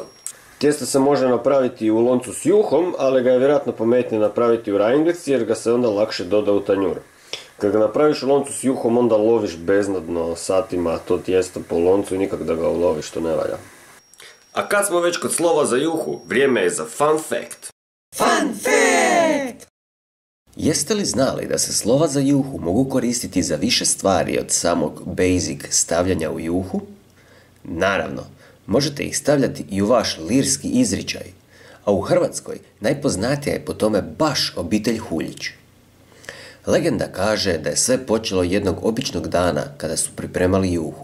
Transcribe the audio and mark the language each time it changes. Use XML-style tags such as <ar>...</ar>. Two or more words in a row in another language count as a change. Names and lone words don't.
<hr>Tijesto se može napraviti u loncu s juhom, ali ga je vjerojatno pametnije napraviti u rajnglici jer ga se onda lakše doda u tanjur. Kad ga napraviš u loncu s juhom, onda loviš beznadno satima to tijesto po loncu i nikak da ga uloviš, to ne valja. A kad smo već kod slova za juhu, vrijeme je za</hr> <en>fun fact. Fun fact!</en> <hr>Jeste li znali da se slova za juhu mogu koristiti za više stvari od samog basic stavljanja u juhu? Naravno, možete ih stavljati i u vaš lirski izričaj, a u Hrvatskoj najpoznatija je po tome baš obitelj Huljić. Legenda kaže da je sve počelo jednog običnog dana kada su pripremali juhu.</hr>